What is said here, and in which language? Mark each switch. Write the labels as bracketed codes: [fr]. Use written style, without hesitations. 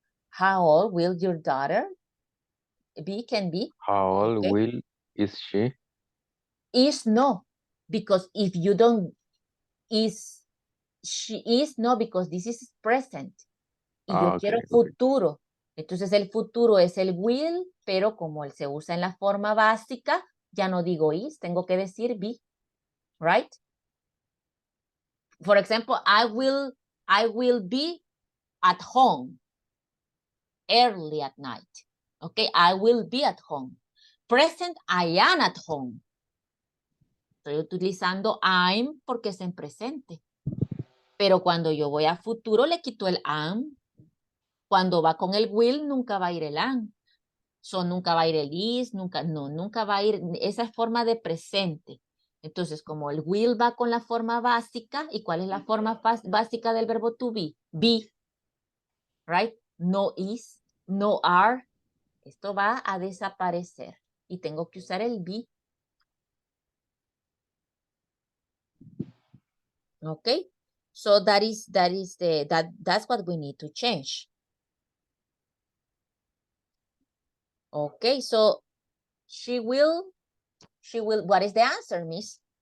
[en] How old will your daughter be? Can be. How old Okay. is she? Is no. Because if you don't, she is no, because this is present. [es] Y yo quiero futuro. Entonces el futuro es el will, pero como él se usa en la forma básica, ya no digo is, tengo que decir be. [en] Right? For example, I will be at home early at night. Okay, I will be at home. Present, I am at home. [es] Estoy utilizando I'm porque es en presente. Pero cuando yo voy a futuro le quito el am. Cuando va con el will nunca va a ir el am. So nunca va a ir el is, nunca va a ir esa forma de presente. Entonces, como el will va con la forma básica, ¿y cuál es la forma básica del verbo to be? [en] Be, right? No is, no are. [es] Esto va a desaparecer y tengo que usar el be. [en] Okay? So that's what we need to change. Okay, so she will, what is the answer, Miss?